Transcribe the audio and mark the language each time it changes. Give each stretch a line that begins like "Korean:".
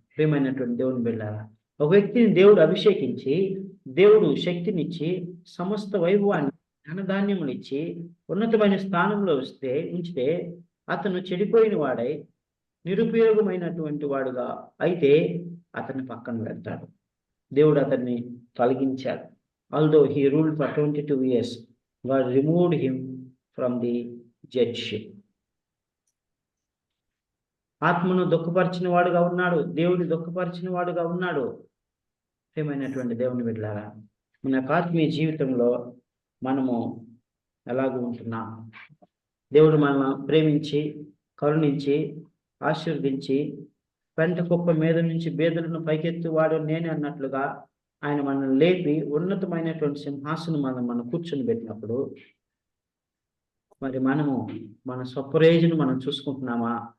Telugu: ప్రియమైనటువంటి దేవుని బిడ్డలారా, ఒక వ్యక్తిని దేవుడు అభిషేకించి, దేవుడు శక్తినిచ్చి, సమస్త వైభవాన్ని ధనధాన్యములు ఇచ్చి ఉన్నతమైన స్థానంలో ఉంచితే అతను చెడిపోయిన వాడై నిరుపయోగమైనటువంటి వాడుగా అయితే అతన్ని పక్కన పెడతాడు. దేవుడు అతన్ని తొలగించాడు.
English: Although he ruled for 22 years, God removed him from the judgeship.
Telugu: ఆత్మను దుఃఖపరిచిన వాడుగా ఉన్నాడు, దేవుని దుఃఖపరిచిన వాడుగా ఉన్నాడు. ప్రియమైనటువంటి దేవుని బిడ్డలారా, మన ఆత్మీయ జీవితంలో మనము ఎలాగూ ఉంటున్నాం? దేవుడు మనల్ని ప్రేమించి, కరుణించి, ఆశీర్వదించి, పెంట కుప్ప మీద నుంచి బేదలను పైకెత్తువాడు నేనే అన్నట్లుగా ఆయన మనల్ని లేపి ఉన్నతమైనటువంటి సింహాసనం మనం కూర్చొని పెట్టినప్పుడు మరి మనము మన స్వప్రయోజనం మనం చూసుకుంటున్నామా?